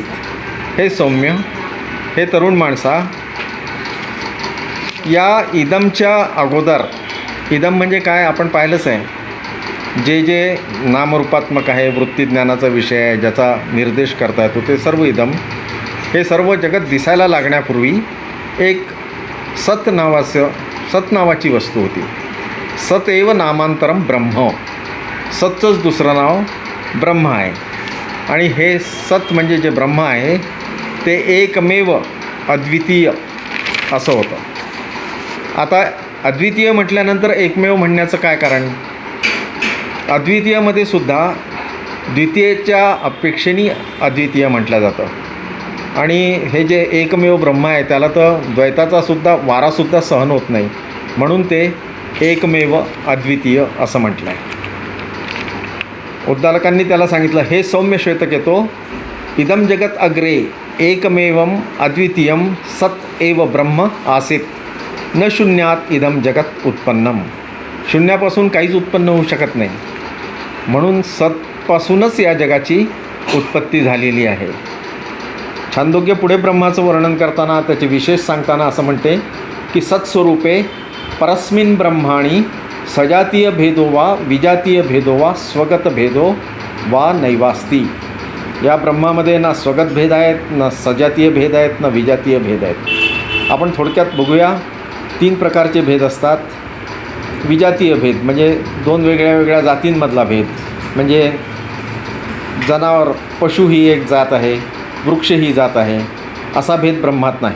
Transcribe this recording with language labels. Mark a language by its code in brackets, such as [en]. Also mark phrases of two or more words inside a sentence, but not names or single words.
[mr] हे सौम्य, हे तरुण माणसा, या इदमच्या अगोदर, इदम म्हणजे काय आपण पाहिलंच आहे, जे जे नामरूपात्मक आहे, वृत्तीज्ञानाचा विषय आहे, ज्याचा निर्देश करता येतो, ते सर्व इदम, हे सर्व जगत दिसायला लागण्यापूर्वी एक सत नावाची वस्तू होती. [sa] सत एव नामांतरम ब्रह्म. [mr] सतचंच दुसरं नाव ब्रह्म आहे. आणि हे सत म्हणजे जे ब्रह्म आहे ते एकमेव अद्वितीय असं होतं. आता अद्वितीय म्हटल्यानंतर एकमेव म्हणण्याचं काय कारण? अद्वितीयमध्ये सुद्धा द्वितीयच्या अपेक्षेने अद्वितीय म्हटलं जातं. आणि हे जे एकमेव ब्रह्म आहे त्याला तर द्वैताचा सुद्धा वारासुद्धा सहन होत नाही, म्हणून ते एकमेव अद्वितीय असं म्हटलं आहे. उद्दालकांनी त्याला सांगितलं, [sa] हे सौम्य श्वेतकेतो, इदम जगत अग्रे एकमेवम अद्वितीयम सत एव ब्रह्म आसीत, न शून्यात इदम जगत उत्पन्नम. [mr] शून्यापासून काहीच उत्पन्न होऊ शकत नाही, म्हणून सतपासूनच या जगाची उत्पत्ती झालेली आहे. छांदोग्य पुढे ब्रह्माचं वर्णन करताना त्याचे विशेष सांगताना असं म्हणते की [sa] सत्स्वरूपे परस्मिन ब्रह्माणी सजातीय भेदो वा विजातीय भेदो वा स्वगत भेदो वा नैवास्ती. [mr] या ब्रह्मामध्ये ना स्वगत भेद आहेत, ना सजातीय भेद आहेत, ना विजातीय भेद आहेत. आपण थोडक्यात बघूया 3 प्रकारचे भेद असतात. विजातीय भेद म्हणजे 2 वेगळ्या वेगळ्या जातींमधला भेद, म्हणजे जनावर पशु ही एक जात आहे, वृक्ष ही जात आहे, असा भेद ब्रह्मात नाही.